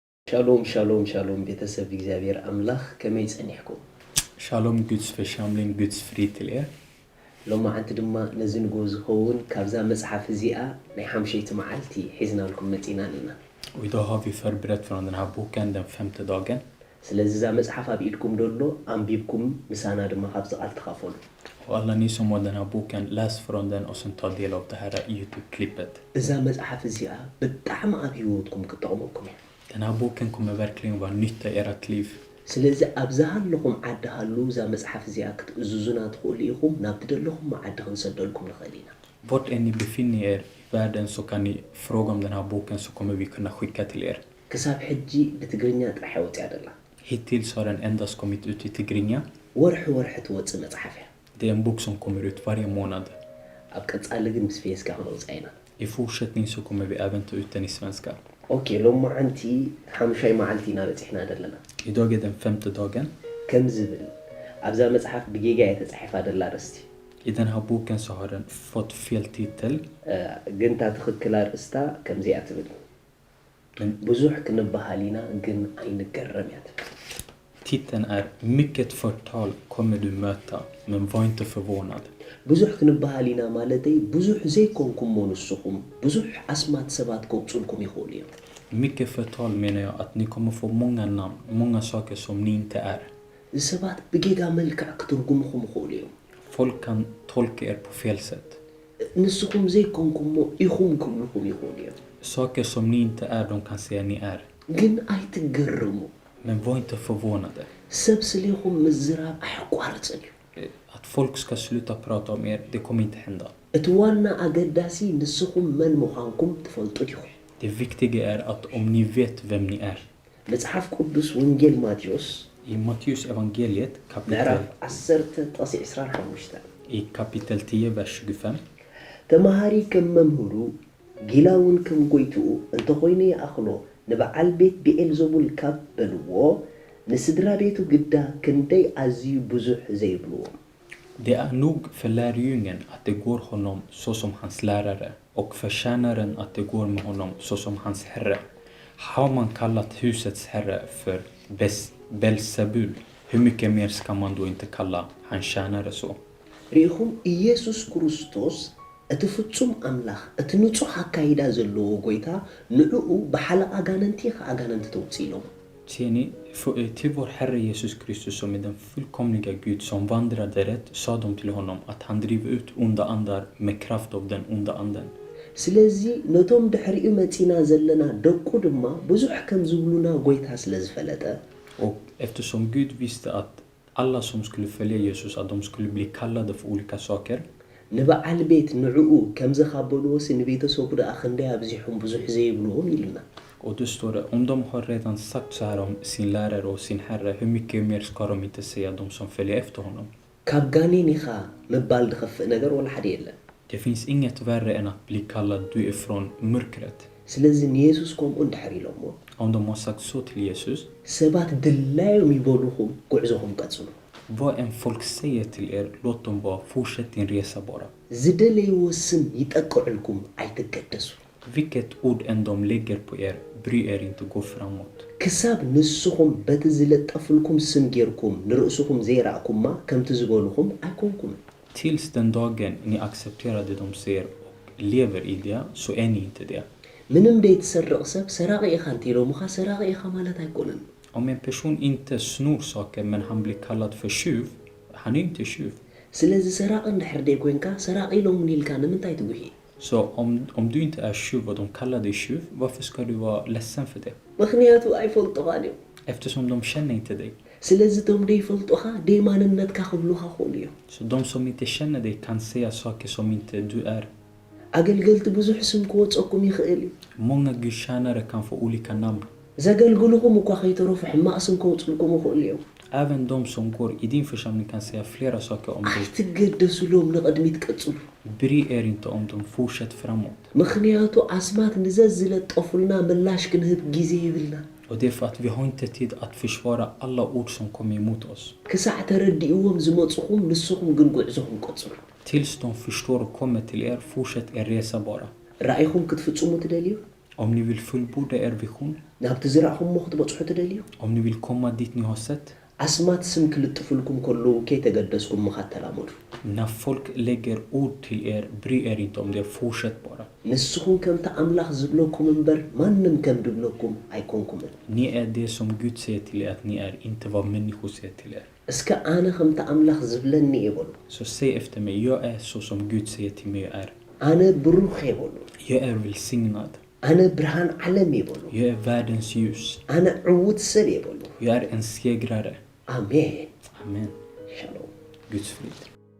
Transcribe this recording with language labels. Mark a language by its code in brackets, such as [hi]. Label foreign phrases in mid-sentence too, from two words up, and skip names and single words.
[he] Shalom, shalom, shalom. [ti] ቤተሰብ እግዚአብሔር አምላክ ከመይ ጸኒሕኩም [sv] Shalom Guds församling, Guds frid till er. [ti] ሎማዓንቲ ድማ ነዚ ንጎ ዝኸውን ካብዛ መጽሓፍ እዚኣ ናይ ሓምሸይቲ መዓልቲ ሒዝናልኩም መጺናን ኢና [sv] Och idag har vi förberett från den här boken den 5:e dagen. [ti] ስለዚ ዛ መጽሓፍ ኣብ ኢድኩም ደሎ አንቢብኩም ምሳና ድማ ካብ ዝቃል ተኻፈሉ [sv] Och alla ni som har den här boken, läs från den och sen ta del av det här YouTube-klippet. [ti] እዛ መጽሓፍ እዚኣ ብጣዕሚ ኣብ ህይወትኩም ክጠቕመኩም እያ [sv] Den här boken kommer verkligen vara nytta i ert liv. [ti] ስለዚ ኣብዛሃለኹም ዓዲ ሃሉ እዛ መጽሓፍ እዚኣ ክትእዝዙና ትኽእሉ ኢኹም ናብቲ ደለኹም ዓዲ ክንሰደልኩም ንኽእል ኢና [sv] Vart än ni befinner er i världen så kan ni fråga om den här boken så kommer vi kunna skicka till er. [ti] ክሳብ ሕጂ ብትግርኛ ጥራሕ ወፂኣ ደላ [sv] Hittills har den endast kommit ut i Tigrinja. [ti] ወርሒ ወርሒ ትወፅእ መጽሓፍ እያ [sv] Det är en bok som kommer ut varje månad. [ti] ኣብ ቀጻሊ ግን ምስ ፌስካ ክነውፅኣ ኢና [sv] I fortsättning så kommer vi även ta ut den i svenska. [ti] اوكي ሎማዓንቲ ሓምሻይ መዓልቲ ኢና በፂሕና ደለና [sv] Idag är den 5:e dagen. [ti] ከም ዝብል ኣብዛ መጽሓፍ ብጌጋ የተጻሒፋ ደላ ርስቲ [sv] I den här boken så har den fått fel titel. [ti] ግን ታ ትኽክል ኣርእስታ ከምዚኣ ትብል ብዙሕ ክንበሃል ኢና ግን ኣይንገረም እያ ትብል [sv] Titeln är Mycket förtal kommer du möta, men var inte förvånad. [ti] ብዙሕ ክንበሃል ኢና ማለተይ ብዙሕ ዘይኮንኩም ንስኹም ብዙሕ ኣስማት ሰባት ከውፅልኩም ይኽእሉ እዮም [sv] Mycket förtal menar jag att ni kommer få många namn, många saker som ni inte är. [ti] ሰባት ብጌጋ መልክዕ ክትርጉምኩም ይኽእሉ እዮም [sv] Folk kan tolka er på fel sätt. [ti] ንስኹም ዘይኮንኩሞ ኢኹም ክብልኩም ይኽእሉ እዮም [sv] Saker som ni inte är, de kan säga ni är. [ti] ግን ኣይትገረሙ [sv] Men var inte förvånade. [ti] ሰብ ስለይኹም ምዝራብ ኣይቋርፅን እዩ [sv] Att folk ska sluta prata om er, det kommer inte hända. [ti] እቲ ዋና ኣገዳሲ ንስኹም መን ምዃንኩም ትፈልጡ ዲኹም [sv] Det viktiga är att om ni vet vem ni är. [ti] መጽሓፍ ቅዱስ ወንጌል ማቴዎስ [sv] I Matteus evangeliet [ti] ምዕራፍ 10:25 [sv] i kapitel 10, vers 25. [ti] ተማሃሪ ከም መምህሩ ጊላውን ከም ጎይትኡ እንተኾይነ ይኣኽሎ ንበዓል ቤት ብኤልዘቡል ካብ በልዎ ንስድራ ቤቱ ግዳ ክንደይ ኣዝዩ ብዙሕ ዘይብልዎ [sv] Det är nog för lärjungen att det går honom så som hans lärare och för tjänaren att det går med honom så som hans herre. Har man kallat husets herre för Belzebul, hur mycket mer ska man då inte kalla hans tjänare så? [ti] ሪኢኹም ኢየሱስ ክርስቶስ እቲ ፍጹም ኣምላኽ እቲ ንጹሕ ኣካይዳ ዘለዎ ጎይታ ንዕኡ ብሓለቃ ኣጋነንቲ ከኣጋነንቲ ተውፅኢሎም [sv] Ser ni, till vår Herre Jesus Kristus som är den fullkomliga Gud som vandrade rätt, sa de till honom att han driver ut onda andar med kraft av den onda anden. [ti] ስለዚ ነቶም ድሕሪኡ መፂና ዘለና ደቁ ድማ ብዙሕ ከም ዝብሉና ጎይታ ስለ ዝፈለጠ [sv] Och eftersom Gud visste att alla som skulle följa Jesus, att de skulle bli kallade för olika saker. [ti] ንበዓል ቤት ንዕኡ ከም ዝኻበልዎሲ ንቤተሰቡ ደኣ ክንደይ ኣብዚሖም ብዙሕ ዘይብልዎም ኢልና [sv] Och då står det, om de har redan sagt så här om sin lärare och sin herre, hur mycket mer ska de inte säga de som följer efter honom? [ti] ካብ ጋኔን ኢኻ ምባል ድኸፍእ ነገር ወላ ሓደ የለን [sv] Det finns inget värre än att bli kallad du är från mörkret. [ti] ስለዚ ንየሱስ ከምኡ እንድሕር ኢሎሞ [sv] Om de har sagt så till Jesus, [ti] ሰባት ድላዮም ይበልኹም ጉዕዞኹም ቀጽሉ [sv] vad en folk säger till er, låt dem bara, fortsätt din resa bara. [ti] ዝደለይዎ ስም ይጠቅዕልኩም ኣይትገደሱ [sv] Vilket ord än de lägger på er, bry er inte, gå framåt. [ti] ክሳብ ንስኹም በቲ ዝለጠፍልኩም ስም ጌርኩም ንርእስኹም ዘይራእኩምማ ከምቲ ዝበልኹም ኣይኮንኩም [sv] Tills den dagen ni accepterar det de säger och lever i det, så är ni inte det. [ti] ምንም ደይትሰርቕ ሰብ ሰራቂ ኢኻ እንተኢሎሙኻ ሰራቂ ኢኻ ማለት ኣይኮነን [sv] Om en person inte snor saker men han blir kallad för tjuv, han är inte tjuv. [ti] ስለዚ ሰራቂ እንድሕር ደይ ኮንካ ሰራቂ ኢሎሙን ኢልካ ንምንታይ ትጉሂ [sv] Så om du inte är tjuv och de kallar dig tjuv, varför ska du vara ledsen för det? [ti] ምክንያቱ ኣይፈልጡኻን እዮም [sv] Eftersom de känner inte dig. [ti] ስለዚ ቶም ደይፈልጡኻ ደይ ማንነትካ ክብሉኻ ክእሉ እዮም [sv] Så de som inte känner dig kan säga saker som inte du är. [ti] ኣገልገልቲ ብዙሕ ስም ክወፀኩም ይኽእል እዩ [sv] Många gudstjänare kan få olika namn. [ti] ዘገልግልኹም እኳ ከይተረፉ ሕማቕ ስም ከውፅልኩም ይኽእሉ እዮም [sv] Även de som går i din församling kan säga flera saker om dig. [ti] ኣይትገደሱሎም ንቕድሚት ቀጽሉ [sv] Bry er inte om de fortsätter framåt. [ti] ምክንያቱ ኣስማት ንዘዝ ዝለጠፉልና ምላሽ ክንህብ ጊዜ ይብልና [sv] Och det är för att vi har inte tid att försvara alla ord som kommer emot oss. [ti] ክሳዕ ተረዲእዎም ዝመጽኹም ንስኹም ግን ጉዕዞኹም ቀጽሉ [sv] Tills de förstår och kommer till er, fortsätt er resa bara. [ti] ራእይኹም ክትፍጽሙ ትደልዩ [sv] Om ni vill fullborda er vision, [ti] ናብቲ ዝረኣኹምዎ ክትበፅሑ ትደልዩ [sv] om ni vill komma dit ni har sett, [ti] ኣስማት ስም ክልጥፍልኩም ከለዉ ከይተገደስኩም መኻተላመዱ [sv] när folk lägger ord till er, bry er inte om det, fortsätt bara. [ti] ንስኹም ከምቲ ኣምላኽ ዝብለኩም እምበር ማንም ከም ድብለኩም ኣይኮንኩምን [sv] Ni är det som Gud säger till er att ni är, inte vad människor säger till er. [ti] እስከ ኣነ ከምቲ ኣምላኽ ዝብለኒ ይበሉ [sv] Så säg efter mig, jag är så som Gud säger till mig jag är. [ti] ኣነ ብሩኽ ይበሉ [sv] Jag är välsignad. [ti] ኣነ ብርሃን ዓለም ይበሉ [sv] Jag är världens ljus. [ti] ኣነ ዕውት ሰብ ይበሉ [sv] Jag är en segrare. [ti] ኣሜን [sv] Amen. [ti] ሻሎም [sv] Guds frid.